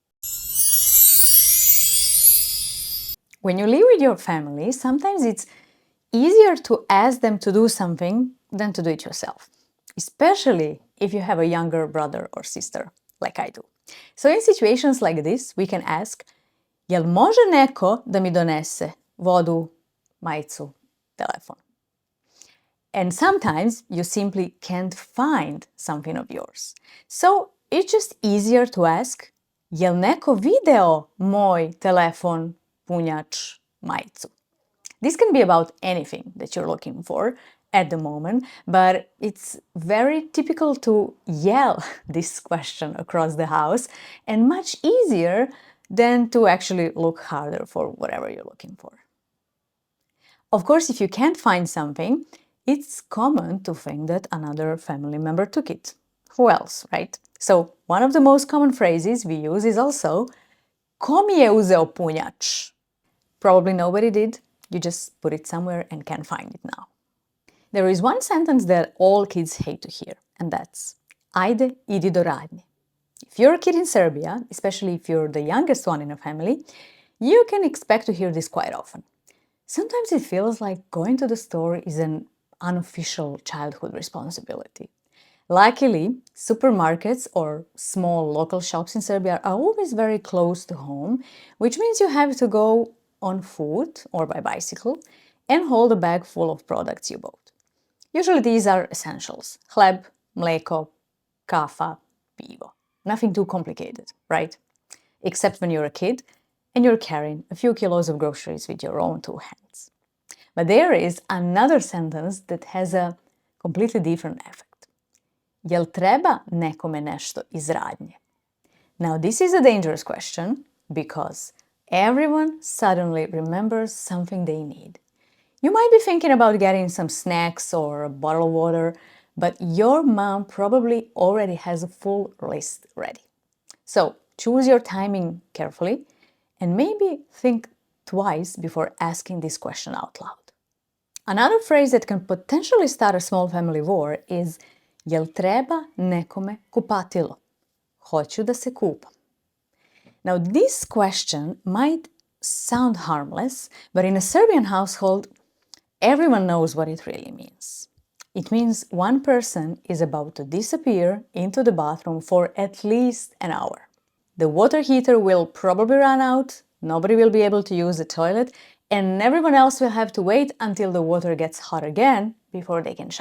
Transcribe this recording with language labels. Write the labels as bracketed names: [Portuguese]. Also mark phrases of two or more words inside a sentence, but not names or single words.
[English] When you live with your family, sometimes it's easier to ask them to do something than to do it yourself, especially if you have a younger brother or sister, like I do. So in situations like this, we can ask, [Serbian] jel može neko da mi donese vodu, majicu, telefon? [English] And sometimes you simply can't find something of yours. So it's just easier to ask, [Serbian] jel neko video moj telefon, punjač, majicu? [English] This can be about anything that you're looking for at the moment, but it's very typical to yell this question across the house and much easier than to actually look harder for whatever you're looking for. Of course, if you can't find something, it's common to think that another family member took it. Who else, right? So one of the most common phrases we use is also [Serbian] ko mi je uzeo punjač? [English] Probably nobody did. You just put it somewhere and can't find it now. There is one sentence that all kids hate to hear, and that's [Serbian] ajde, idi do radnje. [English] If you're a kid in Serbia, especially if you're the youngest one in a family, you can expect to hear this quite often. Sometimes it feels like going to the store is an unofficial childhood responsibility. Luckily, supermarkets or small local shops in Serbia are always very close to home, which means you have to go on foot or by bicycle and hold a bag full of products you bought. Usually these are essentials: [Serbian] hleb, mleko, kafa, pivo. [English] Nothing too complicated, right? Except when you're a kid and you're carrying a few kilos of groceries with your own two hands. But there is another sentence that has a completely different effect. [Serbian] Jel treba nekome nešto iz radnje? [English] Now this is a dangerous question because everyone suddenly remembers something they need. You might be thinking about getting some snacks or a bottle of water, but your mom probably already has a full list ready. So choose your timing carefully and maybe think twice before asking this question out loud. Another phrase that can potentially start a small family war is [Serbian] jel treba nekome kupatilo? Hoću da se kupam. [English] Now this question might sound harmless, but in a Serbian household, everyone knows what it really means. It means one person is about to disappear into the bathroom for at least an hour. The water heater will probably run out, nobody will be able to use the toilet, and everyone else will have to wait until the water gets hot again before they can shower.